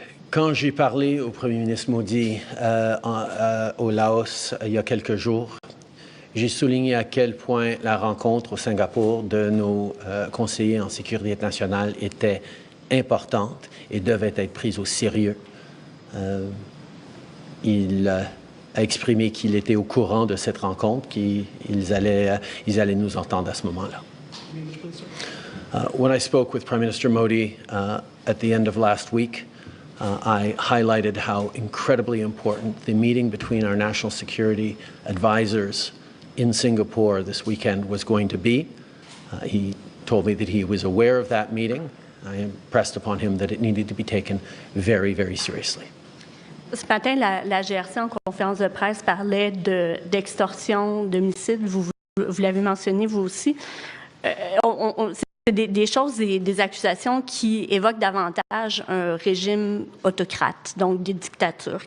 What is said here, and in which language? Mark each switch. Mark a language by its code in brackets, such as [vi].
[fr] Quand j'ai parlé au premier ministre Modi au Laos il y a quelques jours, j'ai souligné à quel point la rencontre au Singapour de nos conseillers en sécurité nationale était importante et devait être prise au sérieux. Il a exprimé qu'il était au courant de cette rencontre, qu'ils allaient nous entendre à ce moment-là. [en] When I spoke with Prime Minister Modi at the end of last week, I highlighted how incredibly important the meeting between our national security advisors in Singapore this weekend was going to be. He told me that he was aware of that meeting. I impressed upon him that it needed to be taken very, very seriously. [fr] Ce matin, la GRC en conférence de presse parlait d'extorsion, d'homicide. Vous l'avez mentionné, vous aussi. C'est des choses, des accusations qui évoquent davantage un régime autocrate, donc des dictatures.